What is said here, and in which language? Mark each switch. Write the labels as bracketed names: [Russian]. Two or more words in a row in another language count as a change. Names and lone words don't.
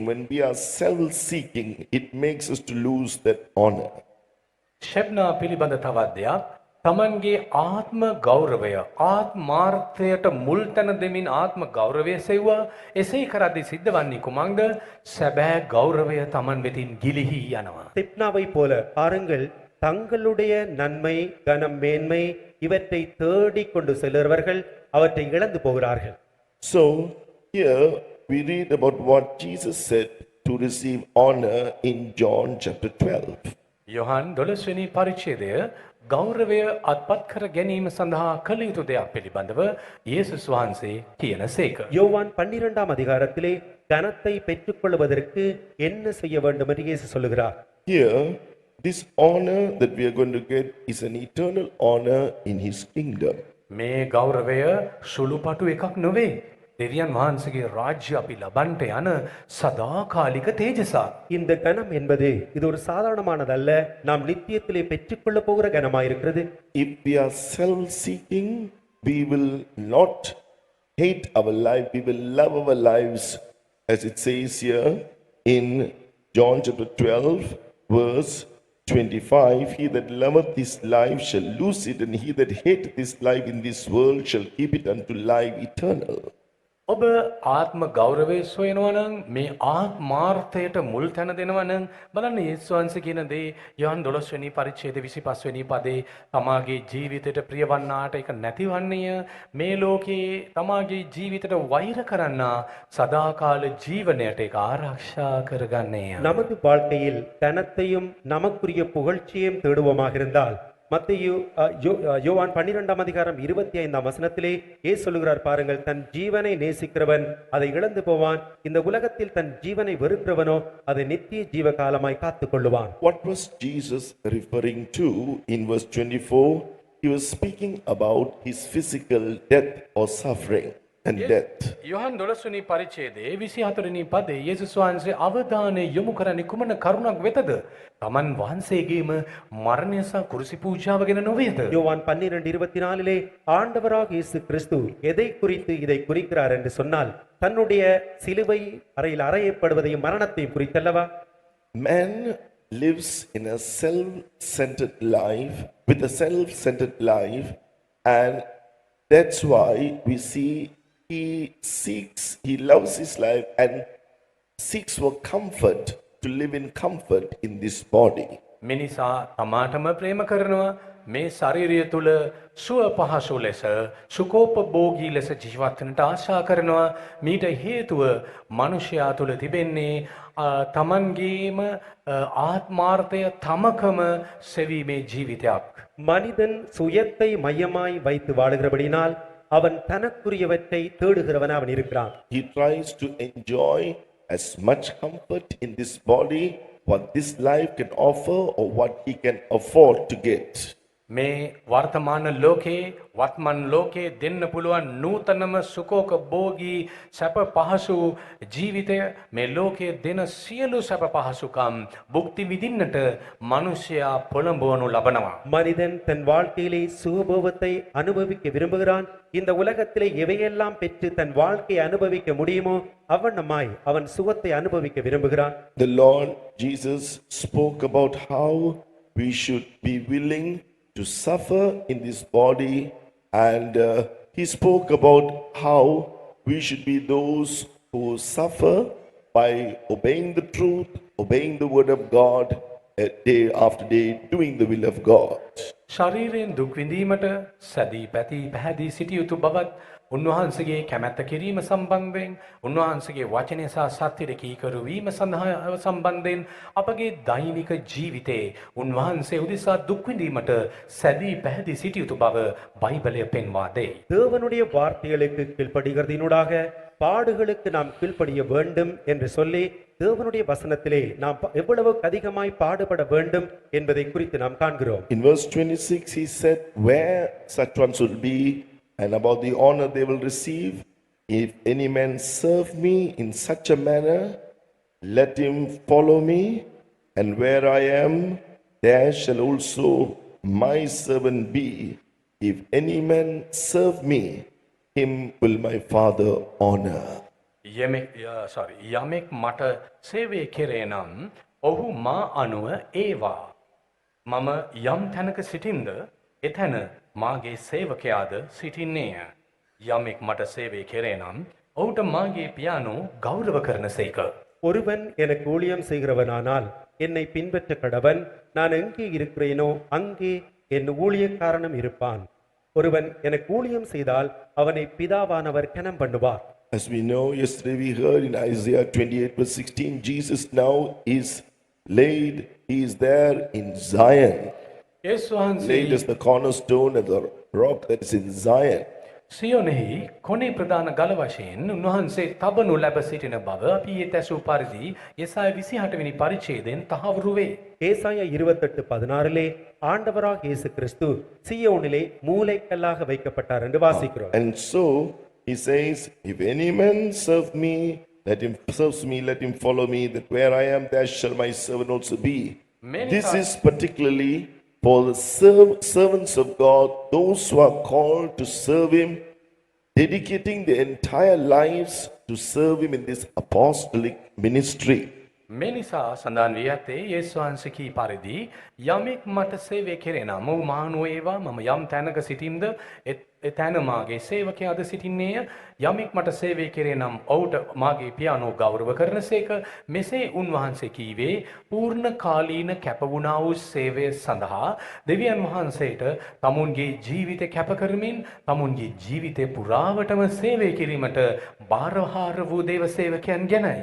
[English] When we are self-seeking, it makes us to lose that honor. [Sinhala] ශෙබ්නා පිළිබඳ තවත් දෙයක් තමන්ගේ ආත්ම ගෞරවය ආත්මාර්ථයට මුල් තැන දෙමින් ආත්ම ගෞරවය සෙව්වා. එසේ කරද්දී සිද්ධ වන්නේ කුමක්ද? සැබෑ ගෞරවය තමන් වෙතින් ගිලිහී යනවා. [Tamil] திப்னாவை போல பாருங்கள், தங்களுடைய நன்மை கனம் மேன்மை இவற்றை தேடிக் கொண்டு செல்லுறவர்கள் அவற்றை இழந்து போகிறார்கள். [English] So here we read about what Jesus said to receive honor in John chapter 12. [Sinhala] යොහන් 12 වෙනි පරිච්ඡේදය ගෞරවය අත්පත් කර ගැනීම සඳහා කළ යුතු දෙයක් පිළිබඳව යේසුස් වහන්සේ කියනසේක. [Tamil] யோவான் 12ஆம் அதிகாரத்திலே கனத்தை பெற்றுக்கொள்வதற்கு என்ன செய்ய வேண்டும் என்று இயேசு சொல்லுகிறார். [English] Here, this honor that we are going to get is an eternal honor in his kingdom. [Sinhala] මේ ගෞරවය සුළුපටු එකක් නොවේ. දෙවියන් වහන්සේගේ රාජ්‍ය අපි ලබන්නට යන සදාකාලික තේජසක්. [Tamil] இந்த கனம் என்பது இது ஒரு சாதாரணமானதல்ல, நாம் நித்தியத்திலே பெற்றுக்கொள்ள போகிற கனமாயிருக்கிறது. [English] If we are self-seeking, we will not hate our life, we will love our lives, as it says here in John chapter 12, verse 25. He that loveth this life shall lose it, and he that hateth this life in this world shall keep it unto life eternal. [Sinhala] ඔබ ආත්ම ගෞරවය සොයනවා නම් මේ ආත්මාර්ථයට මුල් තැන දෙනවා නම් බලන්න යේසුස් වහන්සේ කියන දේ යොහන් 12 වෙනි පරිච්ඡේදයේ 25 වෙනි පදේ තමාගේ ජීවිතයට ප්‍රියවන්නාට ඒක නැතිවන්නේය. මේ ලෝකේ තමාගේ ජීවිතයට වෛර කරන්නා සදාකාල ජීවනයට ඒක ආරක්ෂා කරගන්නේය. [Tamil] நமது வாழ்க்கையில் தனத்தையும் நமக்குரிய புகழ்ச்சியையும் தேடுவோமாக இருந்தால் மத்தேயு யோவான் 12ஆம் அதிகாரம் 25ஆம் வசனத்திலே இயேசு சொல்லுகிறார் பாருங்கள், தன் ஜீவனை நேசிக்கிறவன் அதை இழந்து போவான், இந்த உலகத்தில் தன் ஜீவனை வெறுக்கிறவனோ அதை நித்திய ஜீவ காலமாய் காத்துக் கொள்ளுவான். [English] What was Jesus referring to in verse 24? He was speaking about his physical death or suffering and death. [Sinhala] යොහන් 12 වෙනි පරිච්ඡේදයේ 24 වෙනි පදේ යේසුස් වහන්සේ අවධානය යොමු කරන්නේ කුමන කරුණක් වෙතද? තමන් වහන්සේගේම මරණය සහ කුරුසි පූජාව ගැන නොවේද? [Tamil] யோவான் 12:24 ஆண்டவராக இயேசு கிறிஸ்து எதை குறித்து இதை குறிக்கிறார் என்று சொன்னால் தன்னுடைய சிலுவை அறையில் அறையப்படுவதையும் மரணத்தையும் குறித்தல்லவா? [English] Man lives in a self-centered life, with a self-centered life, and that's why we see he loves his life and seeks for comfort, to live in comfort in this body. [Sinhala] මිනිසා තමාටම ප්‍රේම කරනවා. මේ ශරීරය තුල සුව පහසු ලෙස සුඛෝපභෝගී ලෙස ජීවත් වෙන්නට ආශා කරනවා. මීට හේතුව මනුෂ්‍යයා තුල තිබෙන්නේ තමන්ගේම ආත්මාර්ථය තමකම සෙවීමේ ජීවිතයක්. [Tamil] மனிதன் சுயத்தை மையமாய் வைத்து வாழுகிறபடினால் அவன் தனக்குரியவற்றை தேடுகிறவன் அவன் இருக்கிறான். [English] He tries to enjoy as much comfort in this body what this life can offer or what he can afford to get. [Sinhala] මේ වර්තමාන ලෝකේ වත්මන් ලෝකේ දෙන්න පුළුවන් නූතනම සුඛෝක භෝගී සැප පහසු ජීවිතය මේ ලෝකයේ දෙන සියලු සැප පහසුකම් භුක්ති විඳින්නට මිනිසයා පොළඹවනු ලබනවා. [Tamil] மனிதன் தன் வாழ்க்கையிலே சுகபோகத்தை அனுபவிக்க விரும்புகிறான். இந்த உலகத்திலே எவையெல்லாம் பெற்று தன் வாழ்க்கையை அனுபவிக்க முடியுமோ அவ்வண்ணமாய் அவன் சுகத்தை அனுபவிக்க விரும்புகிறான். [English] The Lord Jesus spoke about how we should be willing to suffer in this body, and he spoke about how we should be those who suffer by obeying the truth, obeying the word of God, day after day, doing the will of God. [Sinhala] ශරීරයෙන් දුක් විඳීමට සැදී පැති පැහැදී සිටිය යුතු බවත් උන්වහන්සේගේ කැමැත්ත කිරීම සම්බන්ධයෙන් උන්වහන්සේගේ වචනය සහ සත්‍යයට කීකරු වීම සඳහා සම්බන්ධයෙන් අපගේ දෛනික ජීවිතයේ උන්වහන්සේ උදෙසා දුක් විඳීමට සැදී පැහැදී සිටිය යුතු බව බයිබලය පෙන්වා දෙයි. [Tamil] தேவனுடைய வார்த்தைகளுக்கு கீழ்ப்படிகிறதினூடாக பாடுகளுக்கு நாம் கீழ்ப்படிய வேண்டும் என்று சொல்லி தேவனுடைய வசனத்திலே நாம் எவ்வளவு அதிகமாய் பாடுபட வேண்டும் என்பதை குறித்து நாம் காண்கிறோம். [English] In verse 26 he said where such ones will be and about the honor they will receive. If any man serve me in such a manner, let him follow me, and where I am, there shall also my servant be. If any man serve me, him will my Father honor. [Sinhala] යමෙක් මට සේවය කෙරේ නම් ඔහු මා අනුව ඒවා. මම යම් තැනක සිටින්ද එතැන මාගේ සේවකයාද සිටින්නේය. යමෙක් මට සේවය කෙරේ නම් ඔහුට මාගේ පියාණෝ ගෞරව කරන සේක. [Tamil] ஒருவன் எனக்கு ஊழியம் செய்கிறவனானால் என்னை பின்பற்ற கடவன். நான் எங்கே இருக்கிறேனோ அங்கே என் ஊழியக்காரனும் இருப்பான். ஒருவன் எனக்கு ஊழியம் செய்தால் அவனை பிதாவானவர் கனம் பண்ணுவார். [English] As we know, yesterday we heard in Isaiah 28 verse 16, Jesus now is laid, he is there in Zion. Laid as the cornerstone and the rock that is in Zion. [Sinhala] සියොනෙහි කොනේ ප්‍රධාන ගල වශයෙන් උන්වහන්සේ තබනු ලැබ සිටින බව අපි ඒ තැසූ පරිදි යෙසාය 28 වෙනි පරිච්ඡේදයෙන් තහවුරු වේ. [Tamil] ஏசாயா 28:16 ஆண்டவராக இயேசு கிறிஸ்து சீயோனிலே மூலைக்கல்லாக வைக்கப்பட்டார் என்று வாசிக்கிறோம். [English] And so he says, if any man serve me, let him serves me, let him follow me, that where I am, there shall my servant also be. This is particularly for the servants of God, those who are called to serve him, dedicating their entire lives to serve him in this apostolic ministry. [Sinhala] මේ නිසා සඳහන් වී ඇත්තේ යේසුස් වහන්සේ කී පරිදි යමෙක් මට සේවය කෙරේ නම් ඔහු මානෝ ඒවා මම යම් තැනක සිටින්ද එතැන මාගේ සේවකයාද සිටින්නේය. යමෙක් මට සේවය කෙරේ නම් ඔහුට මාගේ පියාණෝ ගෞරව කරනසේක. මෙසේ උන්වහන්සේ කීවේ පූර්ණ කාලීන කැප වුණා වූ සේවය සඳහා දෙවියන් වහන්සේට තමුන්ගේ ජීවිතය කැප කරමින් තමුන්ගේ ජීවිතය පුරාවටම සේවය කිරීමට බාරහාර වූ දේව සේවකයන් ගැනයි.